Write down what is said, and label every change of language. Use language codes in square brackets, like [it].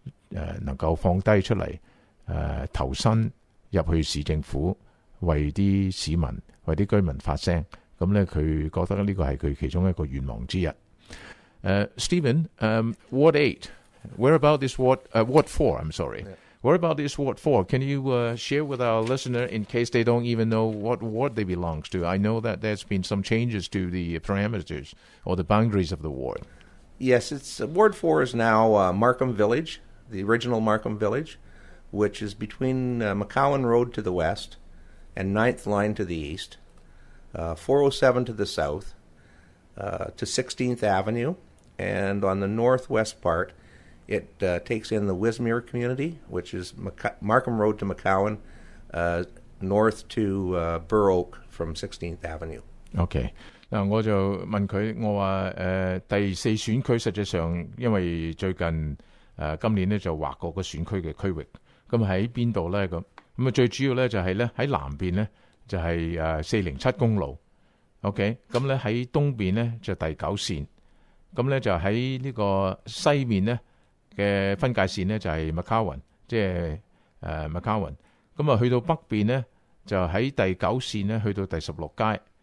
[yue] 能夠放低出嚟投身入去市政府，為啲市民、為啲居民發聲。咁咧，佢覺得呢個係佢其中一個願望之一。 [en] Stephen, Ward 8, where about this Ward 4? I'm sorry. Yeah. Where about this Ward 4? Can you share with our listener in case they don't even know what ward they belong to? I know that there's been some changes to the parameters or the boundaries of the ward. Yes, it's Ward 4 is now Markham Village, the original Markham Village, which is between McCowan Road to the west and 9th Line to the east, 407 to the south, to 16th Avenue, and on the northwest part, it takes in the Wismere community, which is Markham Road to McCowan, north to Burr Oak from 16th Avenue. [yue] OK， 嗱我就問佢，我話第四選區實際上因為最近今年咧就劃過個選區嘅區域，咁喺邊度咧咁啊？最主要咧就係咧喺南邊咧就係407公路 ，OK， 咁咧喺東邊咧就第9線，咁咧就喺呢個西面咧嘅分界線咧就係 Mcleod， 即係Mcleod， 咁啊去到北邊咧就喺第9線咧去到第16街。